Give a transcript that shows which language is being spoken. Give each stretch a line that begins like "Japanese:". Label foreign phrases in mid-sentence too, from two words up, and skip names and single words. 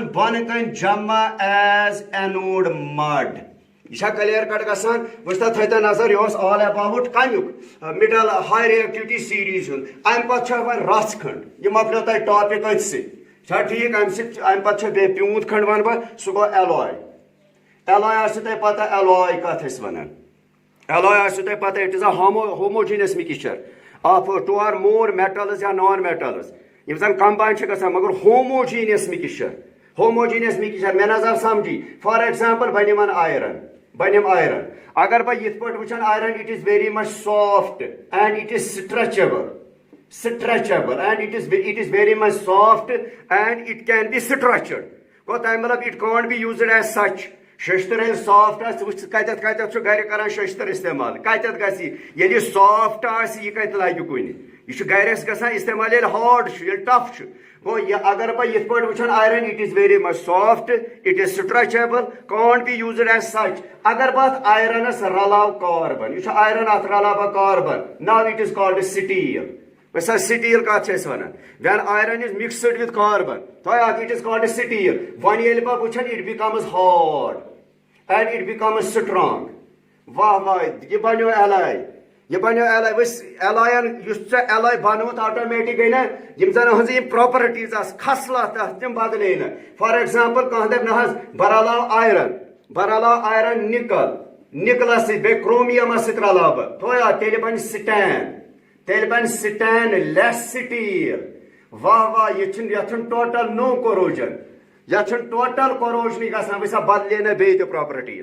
Kashmiri: بۄنہٕ کَنہِ جمع ایز اینوڈ مڈ یہ چھا
English: clear cut
Kashmiri: گژھان وٕچھ تھٲے تَو نظر یہِ اوس
English: all about
Kashmiri: کمیُک
English: middle high reactivity series
Kashmiri: ہُنٛد امہِ پتہٕ چھُ وۄنۍ رژھ کھنڈ یہِ مۄکلیو تۄہہِ ٹاپِک أتھۍ سۭتۍ چھا ٹھیٖک امہِ سۭتۍ امہِ پتہٕ چھُ بیٚیہِ پیوٗنٛت کھنڈ ونہٕ بہٕ سُہ گوٚو ایلوے آسہِ تۄہہِ پتہ ایلوے کتھ ٲسۍ ونان ایلوے آسہِ تۄہہِ پتہ
English: it is a homogeneous mixture of 2 or more metals
Kashmiri: یا
English: non metals
Kashmiri: یِم زن کمباین چھِ گژھان مگر ہوموجینس مِکسچر مےٚ نظر سمجھی
English: for example
Kashmiri: بنیم آیرن اگر بہٕ یِتھ پٲٹھۍ وٕچھن آیرن
English: it is very much soft and it is stretchable and it is very much soft and it can be structured
Kashmiri: گوٚو تَمہِ مطلب
English: it can't be used as such
Kashmiri: شٔشتٕر ییٚلہِ سافٹ آسہِ وٕچھ کتٮ۪تھ چھُ گرِ کران شٔشتٕر استعمال کتٮ۪تھ گژھِ ییٚلہِ یہِ سافٹ آسہِ یہِ کتہِ لگہِ کُنہِ یہِ چھُ گرِ اَسہِ گژھان استعمال ییٚلہِ ہارڈ چھُ ییٚلہِ ٹف چھُ گوٚو یہِ اگر بہٕ یِتھ پٲٹھۍ وٕچھن آیرن
English: it is very much soft it is stretchable can't be used as such
Kashmiri: اگر بہٕ اتھ آیرنس رلاو کاربن یہِ چھُ آیرن اتھ رلاو بہٕ کاربن ناو
English: it is called steel
Kashmiri: ویسا سٹیٖل کتھ چھِ أسۍ ونان
English: when iron is mixed with carbon
Kashmiri: تھوے اکھ
English: it is called steel
Kashmiri: وۄنۍ ییٚلہِ بہٕ وٕچھن
English: it becomes hard and it becomes strong
Kashmiri: واہ یہ بنیو ایلاے ؤسۍ ایلاین یُس ژےٚ ایلاے بنووُتھ آٹومیٹِک گٔے نا یِم زن ہٕنٛز یِم پراپرٹیٖز آسہٕ کھسلات اتھ تِم بدلے نہٕ
English: for example
Kashmiri: کانٛہہ دپہِ نہ حظ بہٕ رلاو آیرن نِکلس سۭتۍ بیٚیہِ کرومیمس سۭتۍ رلاو بہٕ تھویا تیٚلہِ بنہِ
English: stainless steel
Kashmiri: واہ یہِ چھُنہٕ
English: total no corrosion
Kashmiri: یتھ چھُنہٕ ٹوٹل کوروجنٕے گژھان وٕچھسا بدلے نہٕ بیٚیہِ تہِ پراپرٹیٖز